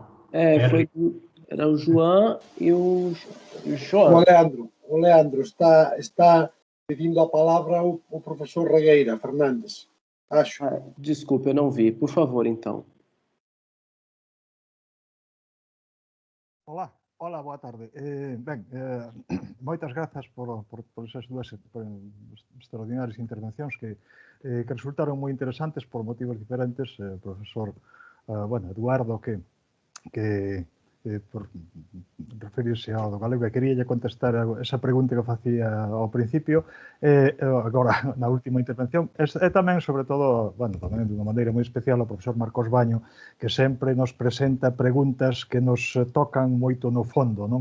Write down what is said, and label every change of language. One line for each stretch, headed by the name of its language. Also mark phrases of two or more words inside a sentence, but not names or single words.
Portuguese: Era o João e o João. O Leandro está pedindo a palavra o professor Regueira Fernandes. Acho. Desculpe, eu não vi. Por favor, então. Olá, boa tarde.
Galician: Moitas grazas por esas dúas extraordinarias intervencións que resultaron moi interesantes por motivos diferentes. Profesor Eduardo, que por referirse ao do galego, que quería contestar esa pregunta que facía ao principio, agora na última intervención, e tamén, sobre todo, tamén de unha maneira moi especial, o profesor Marcos Baño, que sempre nos presenta preguntas que nos tocan moito no fondo, non?